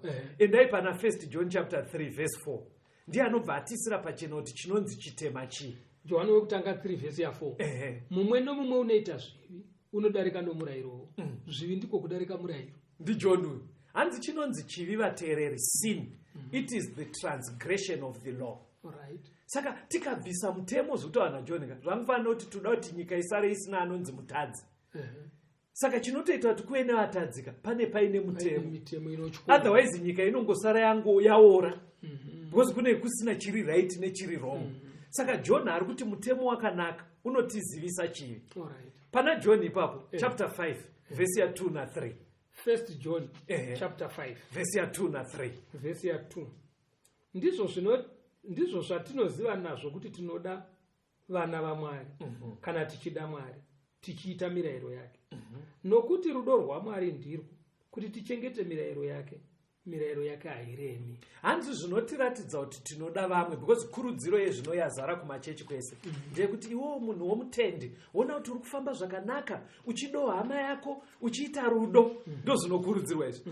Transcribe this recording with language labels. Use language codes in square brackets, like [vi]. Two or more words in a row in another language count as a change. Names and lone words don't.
[sn] Endai pana 1 John [en] chapter 3 verse 4. [sn] Ndiye anobva atisira pachena kuti chinonzi chitema chii. Johani wekutanga 3 verse ya 4. Mumwe nomumwe unoita zvivi unodarika nomurayirowo. Zvivi ndiko kudarika murayiro. NdiJohn uyu. Hanzi chinonzi chivi vateereri, sin. [en] It is the transgression of the law. Right. [sn] Saka tikabvisa mutemo zvekutaura naJohn, zvangofanira kuti toda kuti nyika isare isina anonzi mutadzi. Saka chinotoita kuti kuve nevatadzika pane paine mutemo. Otherwise nyika inongosara yangu yaora. Because kune kusina chiri right nechiri wrong. Saka John ari kuti mutemo wakanaka unotizivisa chivi. Pana John ipapo [en] chapter 5 verse [sn] ya 2 na 3. 1 John chapter 5 verse ya 2 na 3. Verse ya 2. Ndizvo zvatinoziva nazvo kuti tinoda vana vaMwari kana tichida Mwari tichiita mirayiro yake. Nokuti rudo rwaMwari ndirwo kuti tichengete mirayiro yake. Mirayiro yake hairemi. Hanzi zvinotiratidza kuti tinoda vamwe, because kurudziro yezvino yazara kumachechi kwese ndeyekuti iwewo munhu womutendi wona kuti uri kufamba zvakanaka uchido hama yako uchiita rudo, ndo zvinokurudzirwa izvi.